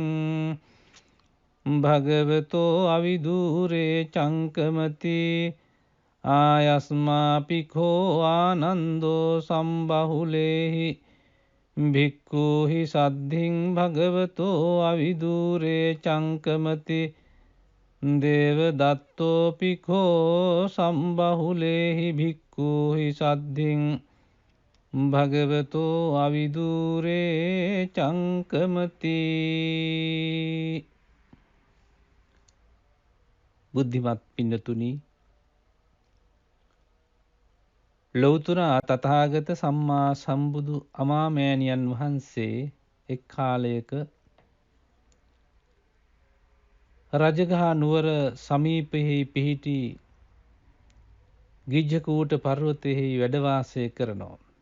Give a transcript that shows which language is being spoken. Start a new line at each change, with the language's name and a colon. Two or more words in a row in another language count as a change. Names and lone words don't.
Pali: භගවතෝ අවිදූරේ චංකමති ආයස්මාපිකෝ ආනන්දෝ සම්බහුලේහි භික්ඛූහි සද්ධින් භගවතෝ අවිදූරේ චංකමති දේවදත්තෝපිකෝ සම්බහුලේහි භික්ඛූහි සද්ධින් භගවතෝ අවිදූරේ චංකමති.
Sinhala: බුද්ධිමත් පින්නතුනි, ලෞතර තථාගත සම්මා සම්බුදු අමාමෑණියන් වහන්සේ එක් කාලයක රජගහ නුවර සමීපයෙහි පිහිටි ගිජ්ජකූට පර්වතයෙහි වැඩ වාසය කරනවා.